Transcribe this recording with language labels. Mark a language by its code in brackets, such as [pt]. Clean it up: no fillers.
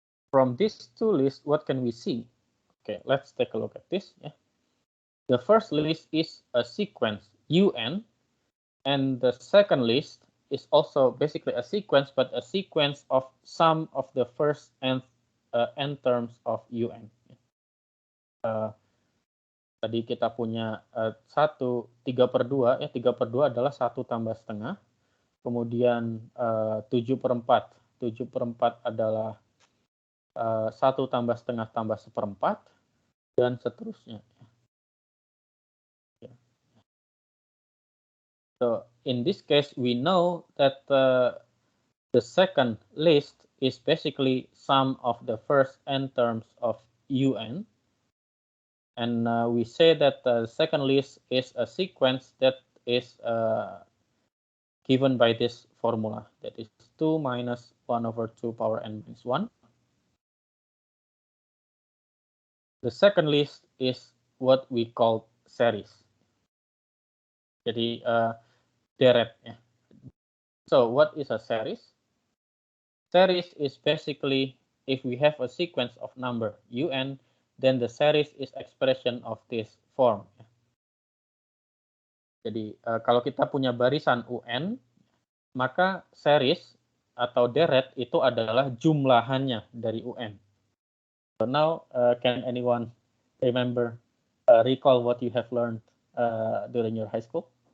[en] From these two lists, what can we see? Okay, let's take a look at this. Yeah. The first list is a sequence UN, and the second list is also basically a sequence, but a sequence of sum of the first and n terms of UN. [id] Tadi kita punya 3/2, ya 3/2 adalah 1 tambah setengah, kemudian 7/4, 7/4 adalah 1 tambah setengah tambah 1/4, dan seterusnya. [en] So in this case, we know that the second list is basically sum of the first n terms of UN. And we say that the second list is a sequence that is given by this formula, that is 2 minus 1/2 power n minus 1. The second list is what we call series. [id] Jadi deret. Ya. [en] So what is a series? Series is basically if we have a sequence of number UN, then the series is expression of this form. [id] Jadi kalau kita punya barisan UN, maka series atau deret itu adalah jumlahannya dari UN. [en] So now can anyone remember, recall what you have learned during your high school?